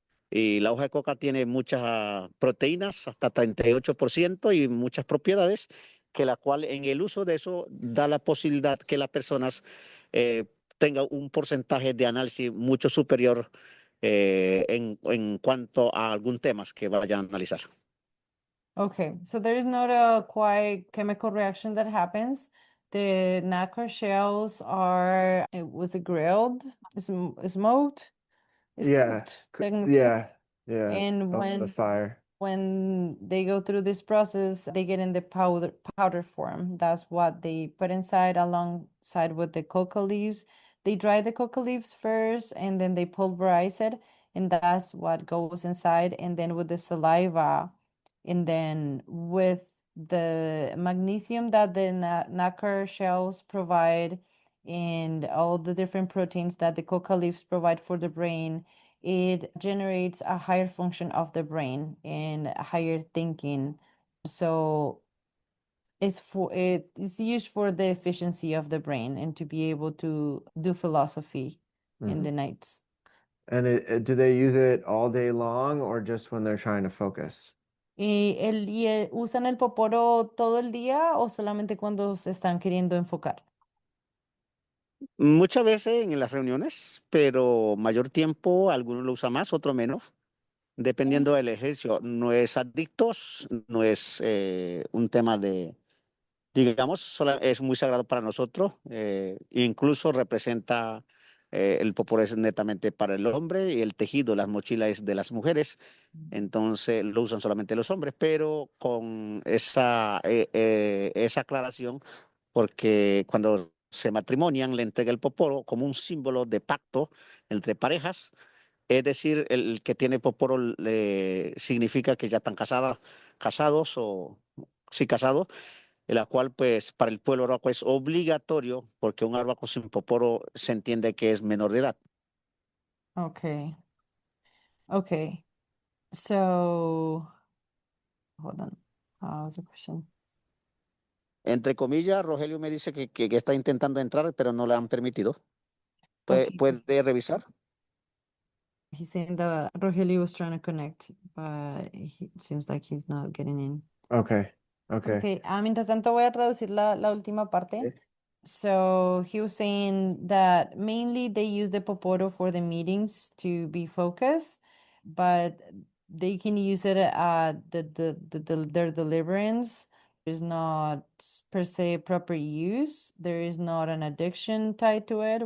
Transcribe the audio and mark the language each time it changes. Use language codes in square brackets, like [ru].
[es] Y la hoja de coca tiene muchas proteínas, hasta 38%, y muchas propiedades, que la cual en el uso de eso da la posibilidad que las personas eh, tengan un porcentaje de análisis mucho superior en cuanto a algún tema que vayan a analizar. [en] Okay, so there is not a quite chemical reaction that happens. The nacre shells are, it was it grilled, smoked? It's Yeah, cooked technically. yeah, yeah, And over the fire. when they go through this process, they get in the powder form. That's what they put inside alongside with the coca leaves. They dry the coca leaves first and then they pulverize it, and that's what goes inside. And then with the saliva, and then with the magnesium that the nacre shells provide, and all the different proteins that the coca leaves provide for the brain, it generates a higher function of the brain and a higher thinking. So it is used for the efficiency of the brain and to be able to do philosophy in Mhm. the nights. And do they use it all day long or just when they're trying to focus? [es] ¿Usan el poporo todo el día o solamente cuando se están queriendo enfocar? Muchas veces en las reuniones, pero mayor tiempo, algunos lo usan más, otros menos, Mm. dependiendo del ejercicio. No es adictos, no es un tema de, digamos, es muy sagrado para nosotros. Incluso representa, el popor es netamente para el hombre, y el tejido, las mochilas es de las mujeres. Entonces lo usan solamente los hombres, pero con esa aclaración, porque cuando se matrimonian le entrega el poporo como un símbolo de pacto entre parejas. Es decir, el que tiene poporo significa que ya están casados o sí casados, en la cual pues para el pueblo arhuaco es obligatorio, porque un arhuaco sin poporo se entiende que es menor de edad. [en] Okay. Okay. So hold on. What was the question? [es] Entre comillas, Rogelio me dice que está intentando entrar, pero no le han permitido. [en] Okay. [es] ¿Puede revisar? [en] He's saying that Rogelio was trying to connect, but it seems like he's not getting in. Okay. Okay. [es] Okay, mientras tanto voy a traducir la última parte. [en] So he was saying that mainly they use the Poporo for the meetings to be focused, but they can use it at their deliverance. There's not per se proper use. There is not an addiction tied to it.